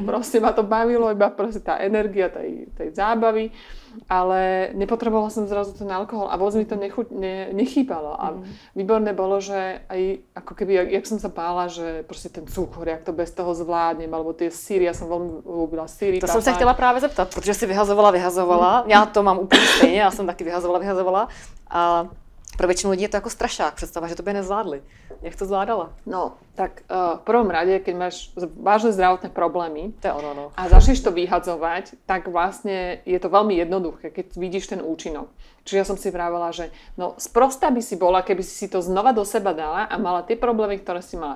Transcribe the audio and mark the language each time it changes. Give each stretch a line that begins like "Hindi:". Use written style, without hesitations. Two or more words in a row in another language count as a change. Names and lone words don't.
Slovak: Proste ma to bavilo, iba proste tá energia tej zábavy. Ale nepotrebovala som zrazu ten alkohol a vôbec mi to nechýbalo. A výborné bolo, že aj ako keby, jak som sa bála, že proste ten cukor, jak to bez toho zvládnem, alebo tie síry, ja som veľmi ľúbila síry.
Czech: To jsem se chtěla právě zeptat, protože si vyhazovala. Já to mám úplně stejně, já jsem taky vyhazovala. A pro většinu lidí je to jako strašák, představa, že to by nezvládli. Jak to zvládala?
Slovak: No, tak v prvom rade, keď máš vážne zdravotné problémy no. a začneš to vyhadzovať, tak vlastne je to veľmi jednoduché, keď vidíš ten účinok. Čiže ja som si vravela, že no sprostá by si bola, keby si to znova do seba dala a mala tie problémy, ktoré si mala.